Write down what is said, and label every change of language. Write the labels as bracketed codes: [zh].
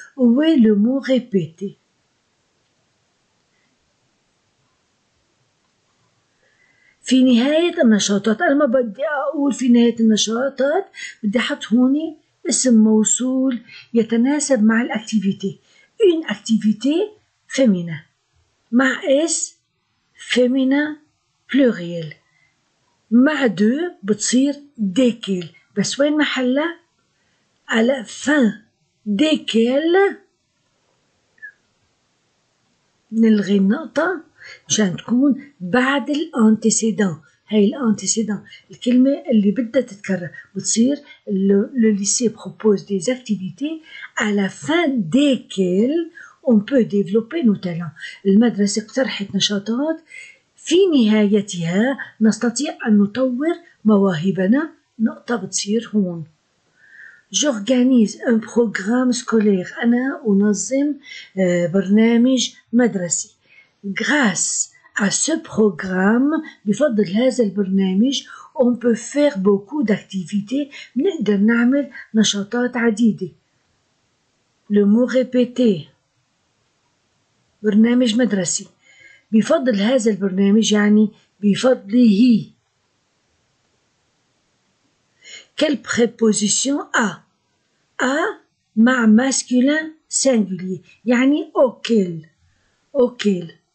[fr] Où est le mot répété؟ [ar] في نهاية النشاطات. أنا ما بدي أقول في نهاية النشاطات بدي أحط هوني اسم موصول يتناسب مع الأكتيفيتي. [fr] une activité féminin [ar] مع اس [fr] féminin pluriel [ar] مع دو بتصير ديكيل بس وين محلها؟ على fin ديكيل نلغي النقطة مشان تكون بعد الانتيسيدان. هاي الانتيسيدان الكلمة اللي بدها تتكرر بتصير [fr] le lycée propose des activités à la fin desquelles on peut développer nos talents. [ar] المدرسة اقترحت نشاطات في نهايتها نستطيع أن نطور مواهبنا. نقطة بتصير هون. [fr] J'organise un programme scolaire. [ar] أنا أنظم برنامج مدرسي. [fr] Grâce à ce programme [ar] بفضل هذا البرنامج [fr] on peut faire beaucoup d'activités [ar] نقدر نعمل نشاطات عديدة. [fr] le mot répété [ar] برنامج مدرسي بفضل هذا البرنامج يعني بفضله. [fr] quelle préposition a مع masculin singulier يعني auquel